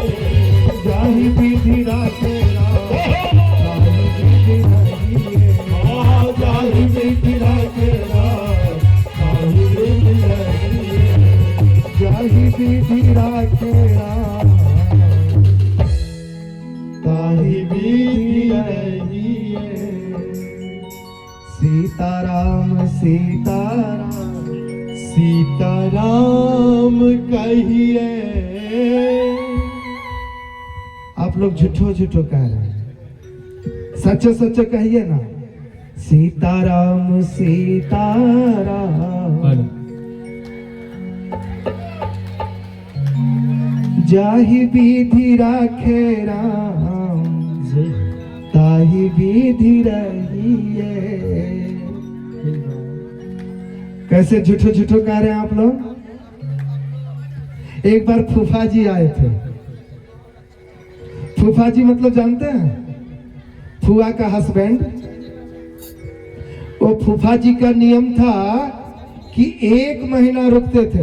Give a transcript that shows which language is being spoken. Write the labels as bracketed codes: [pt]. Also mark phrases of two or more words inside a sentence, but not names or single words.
[hi] जाहि विधि राखेला जाहि विधि रहिए। जाहि विधि राखेला काही विधि रहिए। जाहि विधि राखेला ताहि विधि रहिए। सीताराम सीताराम सीताराम कहिए। आप लोग झूठो झूठो कह रहे हैं, सच्चे सच्चे कहिए ना। सीताराम सीताराम जाहि विधि राखे राम ताहि विधि रहिए। कैसे झूठो झूठो कह रहे हैं आप लोग। एक बार फूफा जी आए थे। फूफा जी मतलब जानते हैं, फुआ का हस्बैंड। वो फूफा जी का नियम था कि 1 महीना रुकते थे।